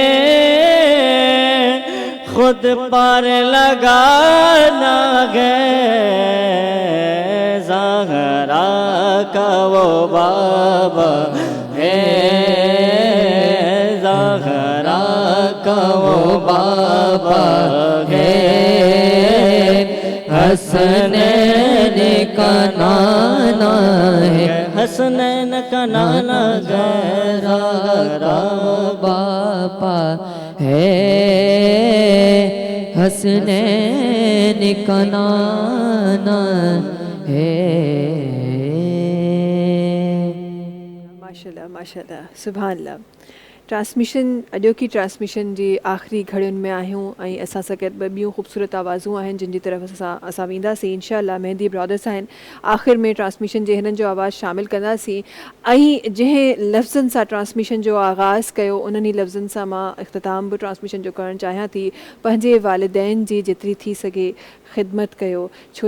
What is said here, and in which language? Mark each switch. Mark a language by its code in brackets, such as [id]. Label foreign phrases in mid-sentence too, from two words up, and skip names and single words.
[ur] خود پار لگانا گئے زہرا کا وہ بابا ہے زہرا کا وہ بابا ہے حسنین کا نانا ہے حسنین کا نانا زہرا باپا ہے حسنین کا نانا ہے [ar] ماشاءاللہ ماشاءاللہ سبحان اللہ [sd] ट्रांसमिशन अॼो की ट्रांसमिशन जी आख़िरी घड़ियुनि में आहियूं ऐं असां सां गॾु ॿ ॿियूं ख़ूबसूरत आवाज़ूं आहिनि जिन जी तरफ़ असां वेंदासीं इंशाअल्लाह मेहदी ब्रदर्स आहिनि आख़िर में ट्रांसमिशन जे हिननि जो आवाज़ु शामिलु कंदासीं ऐं जंहिं लफ़्ज़नि सां ट्रांसमिशन जो आगाज़ कयो उन्हनि लफ़्ज़नि सां मां इख़्तिताम बि ट्रांसमिशन जो करणु चाहियां थी पंहिंजे वालिदैन जी जेतिरी थी सघे ख़िदमत कयो छो